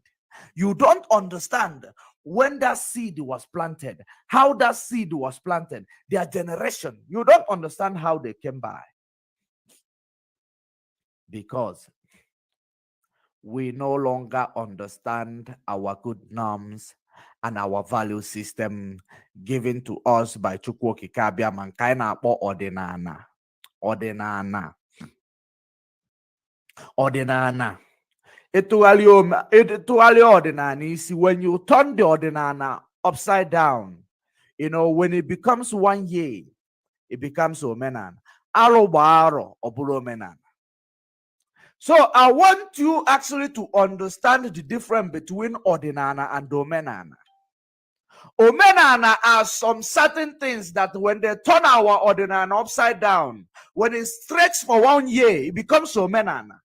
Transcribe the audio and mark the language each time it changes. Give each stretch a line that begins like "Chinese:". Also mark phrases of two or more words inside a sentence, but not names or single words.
English: You don't understand when that seed was planted, how that seed was planted, their generation. You don't understand how they came by. Because we no longer understand our good norms and our value system given to us by Chukwu Okike Abiama,
Igbo: nke anyị na-akpọ ọdịnala. Ịtụgharị ọdịnala isi,
English: when you turn the ọdịnala upside down, when it becomes 1 year, it becomes omenana.
Igbo: Arobaro oburo omenana.
English: So I want you actually to understand the difference between ordinana and omenana. Omenana are some certain things that when they turn our ordinana upside down, when it stretches for 1 year, it becomes omenana.